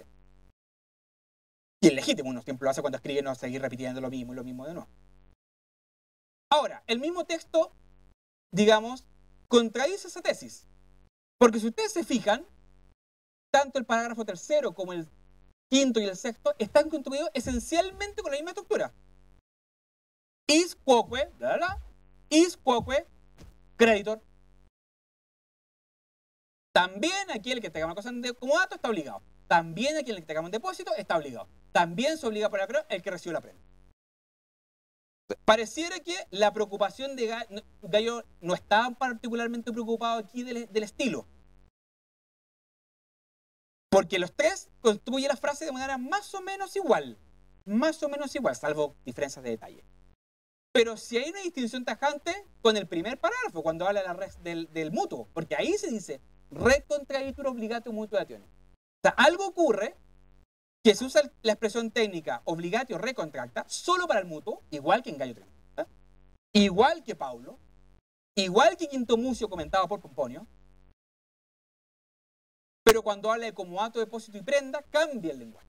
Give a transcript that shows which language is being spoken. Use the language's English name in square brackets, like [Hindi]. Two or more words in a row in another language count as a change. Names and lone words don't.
[Spanish] Y es legítimo, uno siempre lo hace cuando escribe, no seguir repitiendo lo mismo y lo mismo de nuevo. Ahora, el mismo texto, digamos, contradice esa tesis. Porque si ustedes se fijan, tanto el parágrafo tercero como el quinto y el sexto están construidos esencialmente con la misma estructura. [Latin] Is quoque, is quoque, creditor. [Spanish] También aquí el que tengamos cosa en comodato está obligado. También aquí el que tengamos en depósito está obligado. También se obliga por acreo el que recibió la prenda. Pareciera que la preocupación de Gallo no estaba particularmente preocupado aquí del estilo. Porque los tres construyen la frase de manera más o menos igual, salvo diferencias de detalle. Pero si hay una distinción tajante con el primer parágrafo, cuando habla de la red del mutuo, porque ahí se dice [Latin] re contraitur obligatio mutuatione. [Spanish] O sea, algo ocurre que se usa la expresión técnica [Latin] obligatio re contracta [Spanish] solo para el mutuo, igual que en Gallo 3, igual que Paulo, igual que Quinto Mucio comentado por Pomponio. Pero cuando habla de comodato, depósito y prenda, cambia el lenguaje.